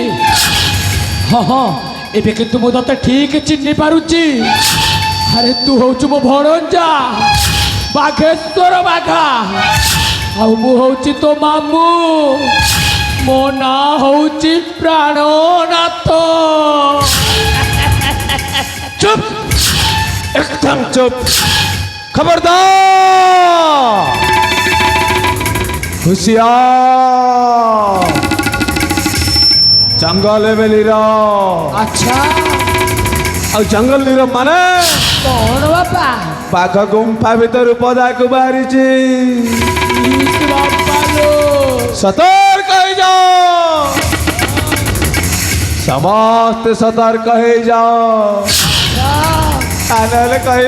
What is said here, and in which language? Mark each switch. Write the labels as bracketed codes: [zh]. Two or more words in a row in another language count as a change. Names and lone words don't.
[or] ହଁ ହଁ ଏବେ କିନ୍ତୁ ମୁଁ ତତେ ଠିକ ଚିହ୍ନି ପାରୁଛି। ଆରେ ତୁ ହଉଛୁ ମୋ ଭଣଜା ବାଘେଶ୍ୱର ବାଘା, ଆଉ ମୁଁ ହଉଛି ତୋ ମାମୁଁ। ମୋ ନାଁ ହଉଛି ପ୍ରାଣନାଥ। [hi] चुप, एकदम चुप, खबरदार, होशियार, जंगल में लीरा। अच्छा [or] ଆଉ ଜଙ୍ଗଲ ନୀର ମାନେ କଣ ବାପା? ବାଘ ଗୁମ୍ଫା ଭିତରୁ ପଦାକୁ ବାହାରିଛି। ବାପାଲୋ ସତର୍କ ହେଇଯାଅ, ସମସ୍ତେ ସତର୍କ ହେଇଯାଅ, ନହେଲେ କହିବ